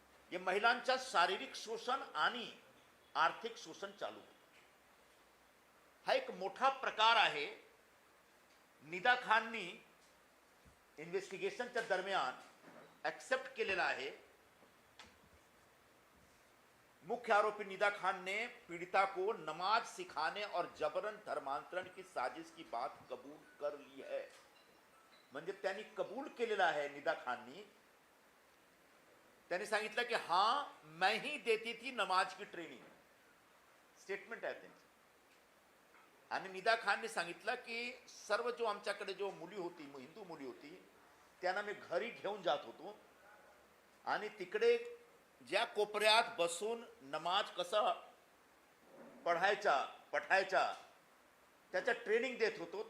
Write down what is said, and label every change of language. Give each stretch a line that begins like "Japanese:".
Marathi: हे महिलांच्या शारीरिक शोषण आणि आर्थिक शोषण चालू होतं. हा एक मोठा प्रकार आहे. निदा खाननी इन्व्हेस्टिगेशनच्या दरम्यान एक्सेप्ट केलेला आहे.
Hindi: मुख्य आरोपी निदा खान ने पीड़िता को नमाज सिखाने और जबरन धर्मांतरण की साजिश की बात कबूल कर ली है.
Marathi: म्हणजे त्यांनी कबूल केलेला आहे. निदा खाननी त्यांनी सांगितलं की
Hindi: हां मैं ही देती थी नमाज की ट्रेनिंग.
Marathi: स्टेटमेंट आहे त्यांची. आणि निदा खानने सांगितलं की सर्व जो आमच्याकडे जो मुली होती, हिंदू मुली होती, त्यांना मी घरी घेऊन जात होतो आणि तिकडे ज्या कोपऱ्यात बसून नमाज कसा पठायचा त्याचा ट्रेनिंग देत होतो.